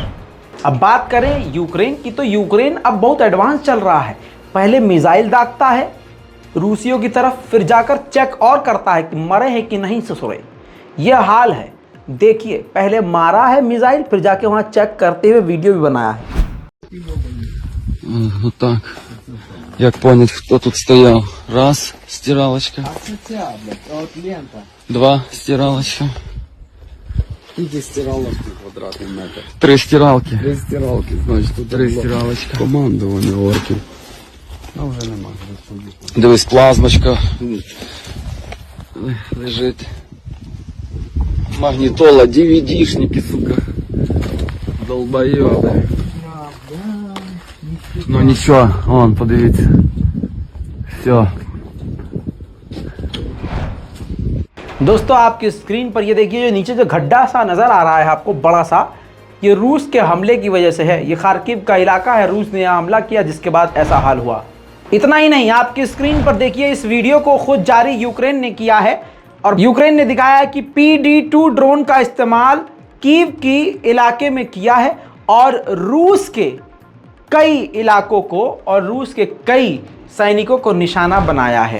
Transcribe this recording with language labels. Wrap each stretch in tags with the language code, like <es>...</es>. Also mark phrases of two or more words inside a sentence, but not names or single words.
<hi>अब बात करें यूक्रेन की, तो यूक्रेन अब बहुत एडवांस चल रहा है। पहले मिसाइल दागता है रूसियों की तरफ, फिर जाकर चेक और करता है कि मरे हैं कि नहीं ससुरे। यह हाल है। देखिए पहले मारा है मिसाइल, फिर जाके वहां चेक करते हुए वीडियो भी बनाया है।</hi> <ru>Вот так. Як понять, кто тут стоял. Раз, стиралочка. Два, стиралочка.</ru> <uk>Скільки стиралок квадратний метр? 3 стиралки. 3 стиралки, значить тут 3 стиралочка. командування орків. А вже нема. Дивись, плазмочка. Лежить. Магнітола, DVD-шники, сука. Долбойоби. Ну нічого, вон, подивіться. Все.</uk> <hi>दोस्तों आपकी स्क्रीन पर ये देखिए, जो नीचे जो गड्ढा सा नज़र आ रहा है आपको बड़ा सा, ये रूस के हमले की वजह से है। ये खार्किव का इलाका है, रूस ने यहाँ हमला किया जिसके बाद ऐसा हाल हुआ। इतना ही नहीं, आपकी स्क्रीन पर देखिए, इस वीडियो को खुद जारी यूक्रेन ने किया है और यूक्रेन ने दिखाया है कि PD-2 ड्रोन का इस्तेमाल कीव की इलाके में किया है और रूस के कई इलाकों को और रूस के कई सैनिकों को निशाना बनाया है।</hi>